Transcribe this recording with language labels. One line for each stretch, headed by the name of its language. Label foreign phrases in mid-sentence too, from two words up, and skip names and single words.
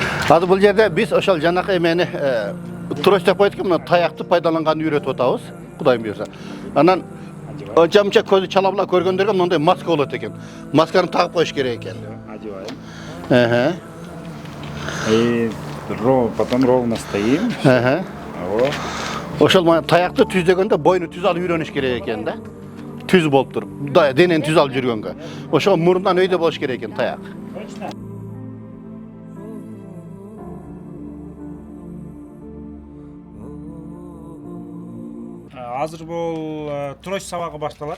Kyrgyz: Азыр бул жерде биз ошол жанакы эмени трость деп коет экен, мына таякты пайдаланганды үйрөтүп атабыз, Кудайым буйрса. Анан жамча көзү чалабыла көргөндөргө мындай маска болот экен. Масканы тагып коюш керек экен.
Russian: Одеваем. И потом ровно стоим. Вот.
Kyrgyz: Ошол таякты түздөгөндө бойну түз алып үйрөнүш керек экен да. Түз болуп туруп, денени түз алып жүргөнгө. Ошого мурундан өйдө болуш керек экен таяк. Азыр бул трость сабагы башталат.